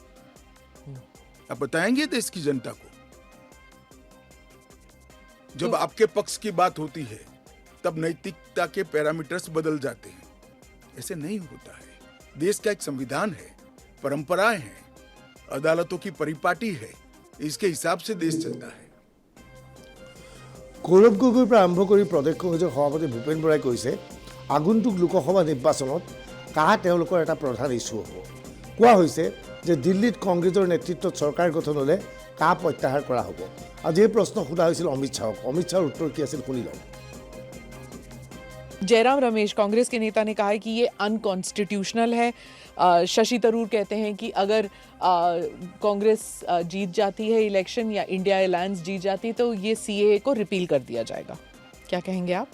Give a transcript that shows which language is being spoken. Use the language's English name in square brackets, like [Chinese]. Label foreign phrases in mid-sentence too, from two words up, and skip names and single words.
[Hindi] आप बताएंगे देश की जनता को? जब आपके पक्ष की बात होती है तब नैतिकता के पैरामीटर्स बदल जाते हैं। ऐसे नहीं होता है। देश का एक संविधान है, परंपराएं हैं, अदालतों की परिपाटी है, इसके हिसाब से देश चलता है। [Assamese] গৌৰৱ গগৈৰ পৰা আৰম্ভ কৰি প্ৰদেশ কংগ্ৰেছৰ সভাপতি ভূপেন বৰাই কৈছে আগন্তুক লোকসভা নিৰ্বাচনত কা তেওঁলোকৰ এটা প্ৰধান ইছ্যু হ'ব। কোৱা হৈছে যে দিল্লীত কংগ্ৰেছৰ নেতৃত্বত চৰকাৰ গঠন হ'লে কা প্ৰত্যাহাৰ কৰা হ'ব। আজি এই প্ৰশ্ন সোধা হৈছিল অমিত শ্বাহক। অমিত শ্বাহৰ উত্তৰ কি আছিল শুনি লওঁ। [Hindi] जयराम रमेश कांग्रेस के नेता ने कहा है कि ये अनकॉन्स्टिट्यूशनल है। शशि थरूर कहते हैं कि अगर कांग्रेस जीत जाती है इलेक्शन या इंडिया अलायंस जीत जाती तो ये सीएए को रिपील कर दिया जाएगा। क्या कहेंगे आप?